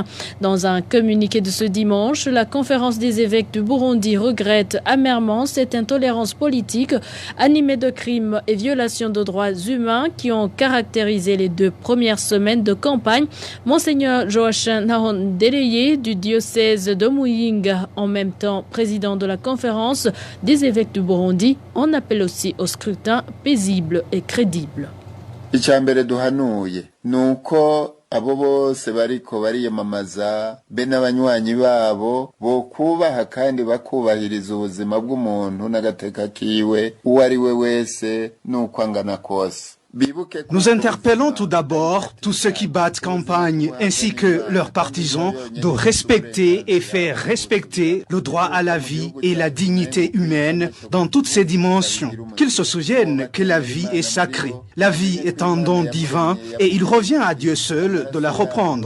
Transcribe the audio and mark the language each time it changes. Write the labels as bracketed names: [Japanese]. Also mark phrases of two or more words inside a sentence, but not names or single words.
[French] Dans un communiqué de ce dimanche, la Conférence des évêques du Burundi regrette amèrement cette intolérance politique animée de crimes et violations de droits humains qui ont caractérisé les 2 premières semaines de campagne. Monseigneur Joachim Nahondele du diocèse de Muyinga, en même temps président de la conférence des évêques du Burundi, on appelle aussi au scrutin paisible et crédible. [Rundi] Icyambere duhanuye nuko abo bose bariko bariyamamaza be n'abanywanyi babo bo kubaha kandi bakubahiriza ubuzima bw'umuntu n'agateka kiwe uwo ari we wese nuko angana kose. [French] Nous interpellons tout d'abord tous ceux qui battent campagne ainsi que leurs partisans de respecter et faire respecter le droit à la vie et la dignité humaine dans toutes ses dimensions. Qu'ils se souviennent que la vie est sacrée. La vie est un don divin et il revient à Dieu seul de la reprendre.